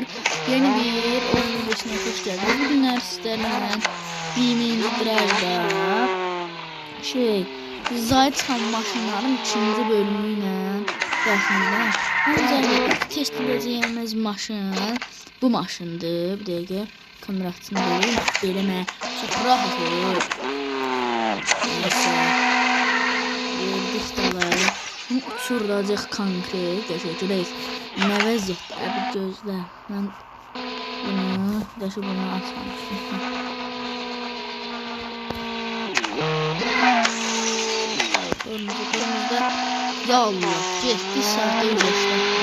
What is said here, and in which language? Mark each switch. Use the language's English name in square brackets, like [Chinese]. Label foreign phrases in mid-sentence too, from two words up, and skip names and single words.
[Turkish] Yeni bir oyun videosuna hoş geldiniz. Bugünler sizlerle BeamNG Drive'da Zayt Xan maşınların 2. bölümüyle karşınızda. Ancak test edeceğimiz maşın bu maşındır. Bir dakika kamera açısını vereyim. Çok rahat olur. Neyse. Verdik doları. [Azerbaijani] Uçuracaq konkret. Görək nə vəziyyətdə bir gözlə. Mən bunu açmamışdım. Önümüzdə ya Allah, getdi saatdə yüzləşdi.